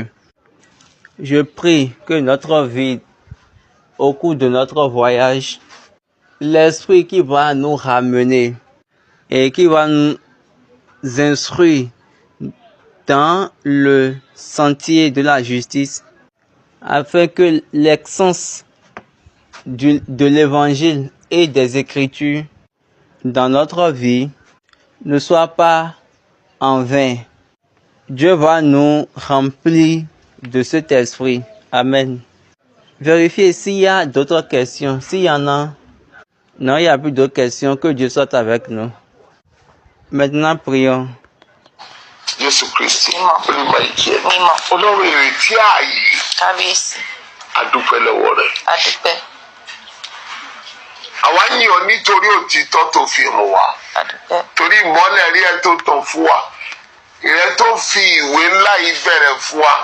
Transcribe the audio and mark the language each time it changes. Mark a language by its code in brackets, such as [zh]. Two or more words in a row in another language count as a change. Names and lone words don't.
[fr] Je prie que notre vie, au cours de notre voyage, l'esprit qui va nous ramener et qui va nous instruire dans le sentier de la justice, afin que l'essence de l'évangile et des Écritures dans notre vie ne soit pas en vain. Dieu va nous remplir de cet esprit. Amen. Vérifiez s'il y a d'autres questions. S'il y en a, non, il n'y a plus d'autres questions. Que Dieu soit avec nous. Maintenant, prions. [yo] Jésù Kristi olúwa ìjẹ́ Ọlọ́run ìrètí ààyè Kábíyèsí. adúpẹ́ lọ́wọ́ rẹ̀. Adúpẹ́. Àwa yìn ọ́ nítorí òtítọ́ tó fi hàn wá. Adúpẹ́. Torí ìmọ́lẹ̀ rí ẹ tó tàn fún wa. Ìrẹ́ tó fi ìwé ńlá yìí bẹ̀rẹ̀ fún wa.